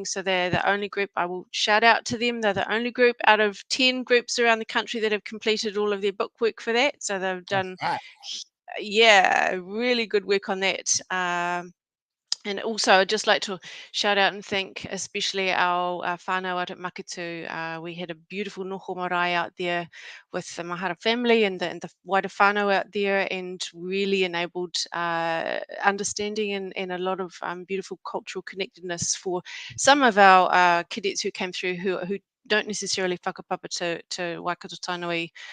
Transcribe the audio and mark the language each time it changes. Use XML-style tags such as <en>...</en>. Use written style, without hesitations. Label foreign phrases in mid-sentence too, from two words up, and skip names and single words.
<en>So they're the only group, I will shout out to them, they're the only group out of 10 groups around the country that have completed all of their bookwork for that. So they've done, Right. yeah, really good work on that. And also, I'd just like to shout out and thank especially our whānau out at Maketu. We had a beautiful</en> <mi>noho marae</mi> <en>out there with the Mahara family and the wider whānau out there, and really enabled understanding and a lot of beautiful cultural connectedness for some of our cadets who came through who don't necessarily whakapapa to Waikato Tainui.</en>